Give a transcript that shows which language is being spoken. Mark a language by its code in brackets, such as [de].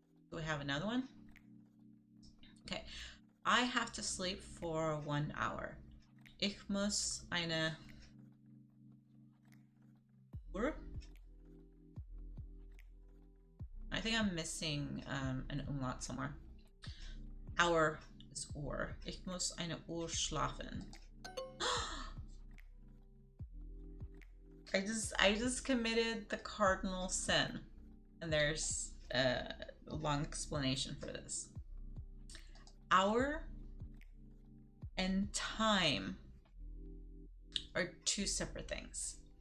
[en] Do we have another one? Okay. I have to sleep for 1 hour. [de] Ich muss eine Uhr? [en] I think I'm missing an umlaut somewhere. Hour is Uhr. [de] Ich muss eine Uhr schlafen. [en] I just committed the cardinal sin. And there's a long explanation for this. Hour and time are two separate things.